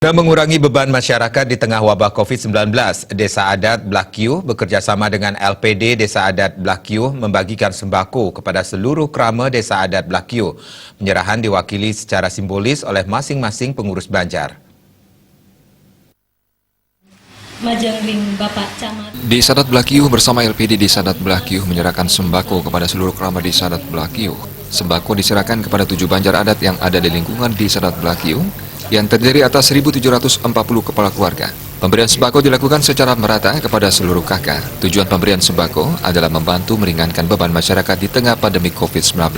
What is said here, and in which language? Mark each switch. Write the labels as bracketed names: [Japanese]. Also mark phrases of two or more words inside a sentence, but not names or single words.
[Indonesian] Guna mengurangi beban masyarakat di tengah wabah COVID-19, Desa Adat Blakiu bekerjasama dengan LPD Desa Adat Blakiu membagikan sembako kepada seluruh kerama Desa Adat Blakiu. Penyerahan diwakili secara simbolis oleh masing-masing pengurus Banjar. Desa Adat Blakiu bersama LPD Desa Adat Blakiu menyerahkan sembako kepada seluruh kerama Desa Adat Blakiu. Sembako diserahkan kepada 7 banjar adat yang ada di lingkungan Desa Adat Blakiu yang terdiri atas 1.740 kepala keluarga. Pemberian sembako dilakukan secara merata kepada seluruh kakak. Tujuan pemberian sembako adalah membantu meringankan beban masyarakat di tengah pandemi COVID-19.